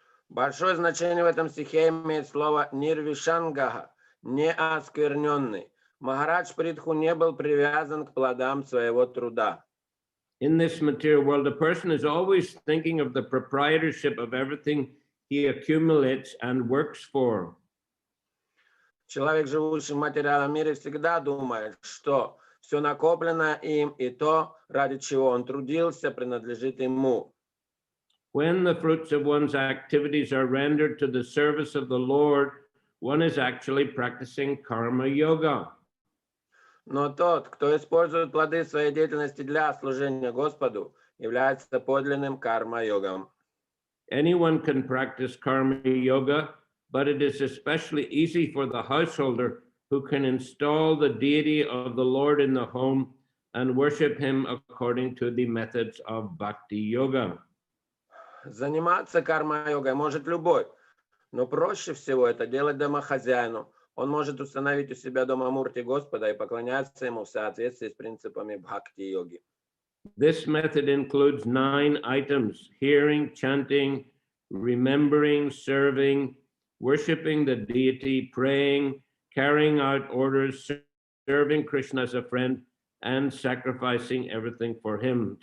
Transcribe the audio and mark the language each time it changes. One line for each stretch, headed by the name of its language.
Russian: Большое значение в этом стихе имеет слово нирвишангага, неоскверненный. Махарадж Притху не был привязан к плодам своего труда.
English: In this material world, a person is always thinking of the proprietorship of everything he accumulates and works for.
Russian: Человек, живущий в материальном мире, всегда думает, что все накопленное им и то, ради чего он трудился, принадлежит ему.
English: When the fruits of one's activities are rendered to the service of the Lord, one is actually practicing karma yoga.
Russian: Но тот, кто использует плоды своей деятельности для служения Господу, является подлинным карма-йогом.
English: Anyone can practice karma yoga, but it is especially easy for the householder who can install the deity of the Lord in the home and worship him according to the methods of bhakti yoga.
Russian: Заниматься карма-йогой может любой, но проще всего это делать домохозяину. Он может установить у себя дома мурти Господа и поклоняться ему в соответствии с принципами бхакти-йоги.
English: This method includes 9 items: hearing, chanting, remembering, serving, worshiping the deity, praying, carrying out orders, serving Krishna as a friend, and sacrificing everything for him.